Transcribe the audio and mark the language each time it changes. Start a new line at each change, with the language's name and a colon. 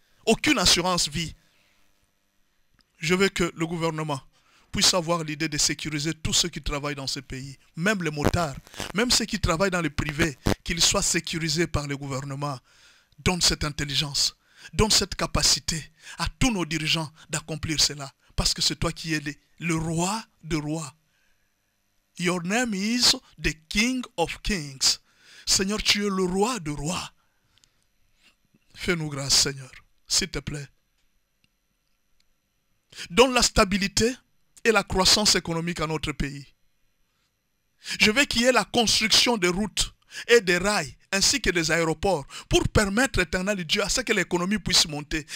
French: Aucune assurance vie. Je veux que le gouvernement puisse avoir l'idée de sécuriser tous ceux qui travaillent dans ce pays, même les motards, même ceux qui travaillent dans le privé, qu'ils soient sécurisés par le gouvernement. Donne cette intelligence, donne cette capacité à tous nos dirigeants d'accomplir cela, parce que c'est toi qui es le roi de rois.
English: Your name is the King of Kings.
French: Seigneur, tu es le roi de rois. Fais-nous grâce, Seigneur, s'il te plaît. Donne la stabilité et la croissance économique à notre pays. Je veux qu'il y ait la construction de routes et des rails, ainsi que des aéroports, pour permettre, éternel Dieu, à ce que l'économie puisse monter.